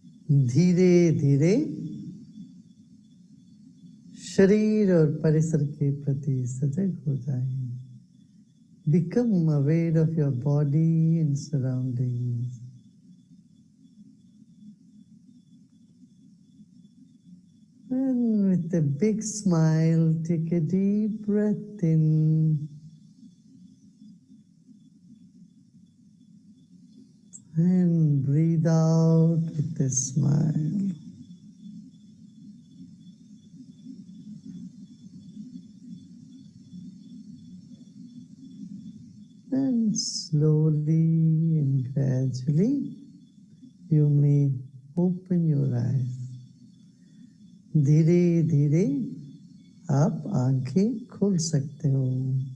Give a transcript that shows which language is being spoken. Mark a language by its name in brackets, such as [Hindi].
[Hindi] धीरे धीरे शरीर और परिसर के प्रति सजग हो जाएं. [English] Become aware of your body and surroundings. And with a big smile, take a deep breath in. And breathe out with a smile. And slowly and gradually, you may open your eyes. [Hindi] धीरे धीरे आप आंखें खोल सकते हो.